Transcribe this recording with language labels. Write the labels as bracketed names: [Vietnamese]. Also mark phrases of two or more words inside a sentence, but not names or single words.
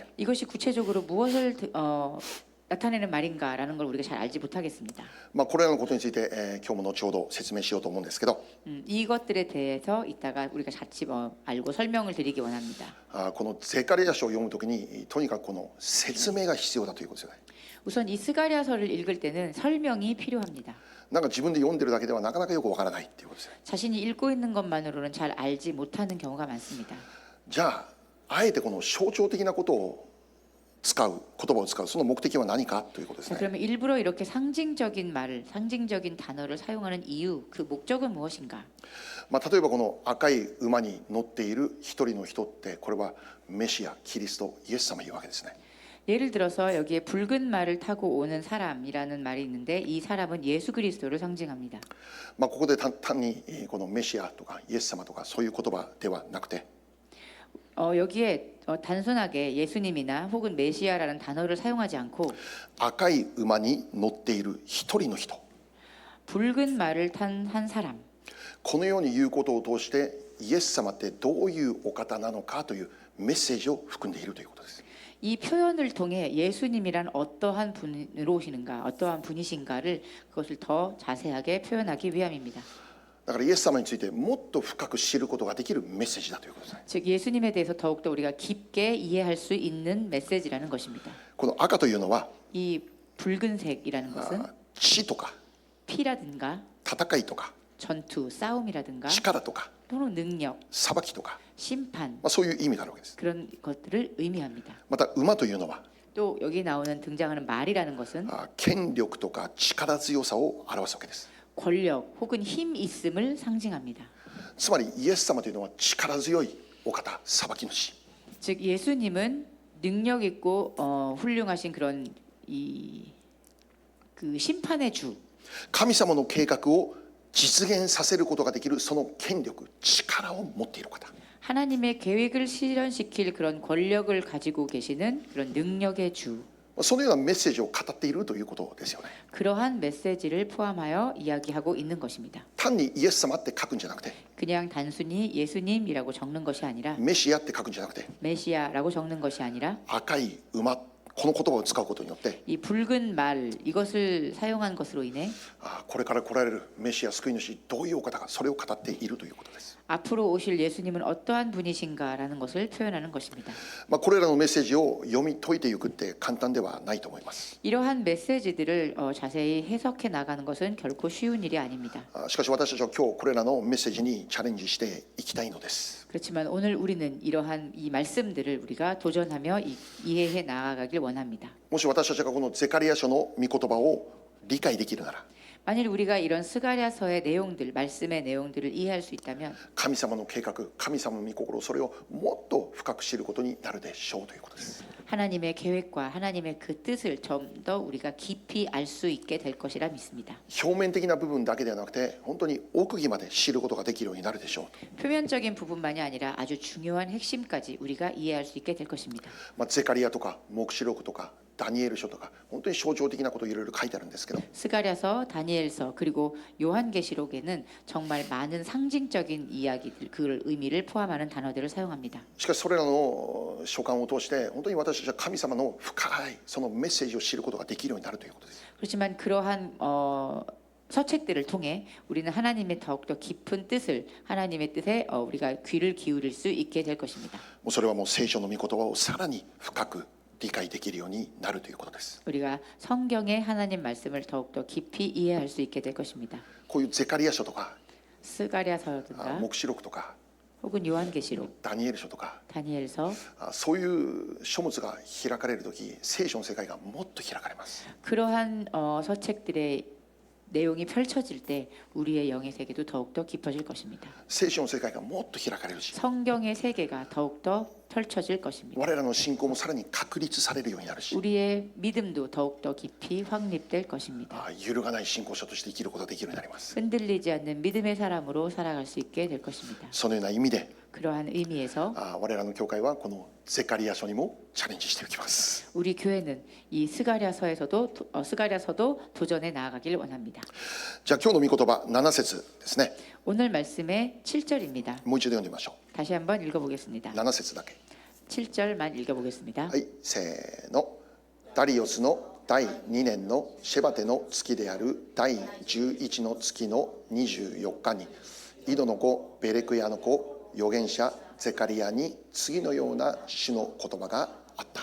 [Korean] 이것이 구체적으로 무엇을 나타내는 말인가라는 걸 우리가 잘 알지 못하겠습니다. [Japanese] これらのことについて、今日も後ほど説明しようと思うんですけど、 [Korean] 이것들에 대해서 이따가 우리가 같이 알고 설명을 드리기 원합니다. [Japanese] このゼカリヤ書を読むときにとにかくこの説明が必要だということですよね。 [Korean] 우선 이 스가랴서를 읽을 때는 설명이 필요합니다. [Japanese] なんか自分で読んでるだけではなかなかよくわからないっていうことですね。 [Korean] 자신이 읽고 있는 것만으로는 잘 알지 못하는 경우가 많습니다. [Japanese] じゃああえてこの象徴的なことを使う言葉を使うその目的は何かということです [Korean] 자, [Japanese] ね。 [Korean] 그러면 일부러 이렇게 상징적인 말을, 상징적인 단어를 사용하는 이유, 그 목적은 무엇인가? [Japanese] 例えばこの赤い馬に乗っている一人の人ってこれはメシア、キリスト、イエス様いうわけですね。 [Korean] 예를 들어서 여기에 붉은 말을 타고 오는 사람이라는 말이 있는데 이 사람은 예수 그리스도를 상징합니다. [Japanese] ここで単にこのメシアとかイエス様とかそういう言葉ではなくて、 [Korean] 여기에 단순하게 예수님이나 혹은 메시아라는 단어를 사용하지 않고 [Japanese] 赤い馬に乗っている一人の人、 [Korean] 붉은 말을 탄 한 사람, [Japanese] このように言うことを通してイエス様ってどういうお方なのかというメッセージを含んでいるということです。 [Korean] 이 표현을 통해 예수님이란 어떠한 분으로 오시는가, 어떠한 분이신가를 그것을 더 자세하게 표현하기 위함입니다. [Japanese] だからイエス様についてもっと深く知ることができるメッセージだということですね。 [Korean] 즉 예수님에 대해서 더욱더 우리가 깊게 이해할 수 있는 메시지라는 것입니다. [Japanese] この赤というのは [Korean] 이 붉은색이라는 것은 [Japanese] 血とか [Korean] 피라든가 [Japanese] 戦いとか [Korean] 전투, 싸움이라든가 [Japanese] 力とか [Korean] 또는 능력, [Japanese] 裁きとか、 [Korean] 심판 [Japanese] そういう意味があるわけです。 [Korean] 그런 것들을 의미합니다. [Japanese] また馬というのは [Korean] 또 여기 나오는 등장하는 말이라는 것은 [Japanese] 権力とか力強さを表すわけです。 [Korean] 권력 혹은 힘 있음을 상징합니다. [Japanese] つまりイエス様というのは力強いお方、裁き主。 [Korean] 즉 예수님은 능력 있고 훌륭하신 그런 그 심판의 주, [Japanese] 神様の計画を実現させることができるその権力、力を持っている方。 [Korean] 하나님의 계획을 실현시킬 그런 권력을 가지고 계시는 그런 능력의 주. [Japanese] そのようなメッセージを語っているということですよね。 [Korean] 그러한 메시지를 포함하여 이야기하고 있는 것입니다. [Japanese] 単にイエス様って書くんじゃなくて、 [Korean] 그냥 단순히 예수님이라고 적는 것이 아니라 [Japanese] メシアって書くんじゃなくて、 [Korean] 메시아라고 적는 것이 아니라 [Japanese] 赤い馬、この言葉を使うことによって、 [Korean] 이 붉은 말 이것을 사용한 것으로 인해 [Japanese] これから来られるメシア救い主、どういうお方か、それを語っているということです。 [Korean] 앞으로 오실 예수님은 어떠한 분이신가라는 것을 표현하는 것입니다. [Japanese] これらのメッセージを読み解いていくって簡単ではないと思います。 [Korean] 이러한 메시지들을 자세히 해석해 나가는 것은 결코 쉬운 일이 아닙니다. [Japanese] しかし私たちは今日これらのメッセージにチャレンジしていきたいのです。 [Korean] 그렇지만 오늘 우리는 이러한 이 말씀들을 우리가 도전하며 이해해 나아가길 원합니다. [Japanese] もし私たちがこのゼカリヤ書の御言葉を理解できるなら、 [Korean] 만일 우리가 이런 스가랴서의 내용들, 말씀의 내용들을 이해할 수 있다면 [Japanese] 神様の計画、神様の御心、それをもっと深く知ることになるでしょうということです。 [Korean] 하나님의 계획과 하나님의 그 뜻을 좀 더 우리가 깊이 알 수 있게 될 것이라 믿습니다. [Japanese] 表面的な部分だけではなくて、本当に奥義まで知ることができるようになるでしょう。 [Korean] 표면적인 부분만이 아니라 아주 중요한 핵심까지 우리가 이해할 수 있게 될 것입니다. [Japanese] ゼカリヤとか黙示録とかダニエル書とか、本当に象徴的なことをいろいろ書いてあるんですけど、 [Korean] 스가랴서, 다니엘서 그리고 요한계시록에는 정말 많은 상징적인 이야기들, 그 의미를 포함하는 단어들을 사용합니다. [Japanese] しかしそれらの書簡を通して本当に私たちは神様の深いそのメッセージを知ることができるようになるということです。 [Korean] 그렇지만 그러한 서책들을 통해 우리는 하나님의 더욱더 깊은 뜻을 하나님의 뜻에 우리가 귀를 기울일 수 있게 될 것입니다. [Japanese] もうそれはもう聖書の御言葉をさらに深く理解できるようになるということです。 [Korean] 우리가 성경의 하나님 말씀을 더욱더 깊이 이해할 수 있게 될 것입니다. [Japanese] こういうゼカリヤ書とか [Korean] 스가랴서든가 [Japanese] 黙示録とか [Korean] 혹은 요한계시록, [Japanese] ダニエル書とか、 [Korean] 다니엘서 [Japanese] そういう書物が開かれるとき、聖書の世界がもっと開かれます。 [Korean] 그러한 서책들의 내용이 펼쳐질 때 우리의 영의 세계도 더욱더 깊어질 것입니다. [Japanese] 聖書の世界がもっと開かれるし、 [Korean] 성경의 세계가 더욱더 펼쳐질 것입니다. [Japanese] 我らの信仰もさらに確立されるようになるし、 [Korean] 우리의 믿음도 더욱더 깊이 확립될 것입니다. [Japanese] 揺るがない信仰者として生きることができるようになります。 [Korean] 흔들리지 않는 믿음의 사람으로 살아갈 수 있게 될 것입니다. [Japanese] そのような意味で、 [Korean] 그러한 의미에서 [Japanese] 我らの教会はこのゼカリヤ書にもチャレンジしていきます。 [Korean] 우리 교회는 이 스가랴서도 도전해 나아가길 원합니다. [Japanese] じゃあ今日の御言葉7節ですね。 [Korean] 오늘 말씀의 7절입니다. [Japanese] もう一度読んでみましょ [Korean] 다시 한번 읽어보겠습니다. [Japanese] う。7節だけ。 [Korean] 7절만 읽어보겠습니다. [Japanese] はい、せーの。ダリオスの第2年のシェバテの月である第11の月の24日に、イドの子ベレクヤの子預言者ゼカリヤに次のような主の言葉があった。